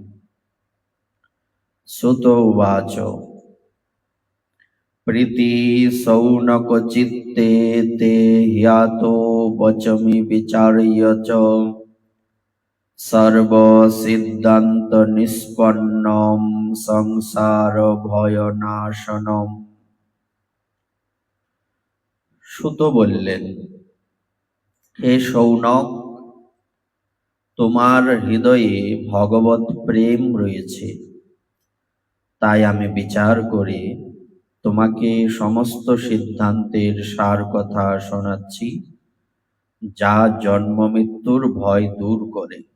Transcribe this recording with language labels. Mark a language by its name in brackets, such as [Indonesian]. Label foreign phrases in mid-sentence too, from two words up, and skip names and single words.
[Sanskrit] सुत उवाच प्रीति शौनकचित्ते ते ह्यातो वचमि विचार्य च सर्वसिद्धान्तनिष्पन्नं संसारभयनाशनम्। [Bangla] সুত বললেন, হে শৌনক, তোমার হৃদয়ে ভগবৎ প্রেম রয়েছে, তাই আমি বিচার করে তোমাকে সমস্ত সিদ্ধান্তের সার কথা শোনাচ্ছি, যা জন্ম মৃত্যুর ভয় দূর করে।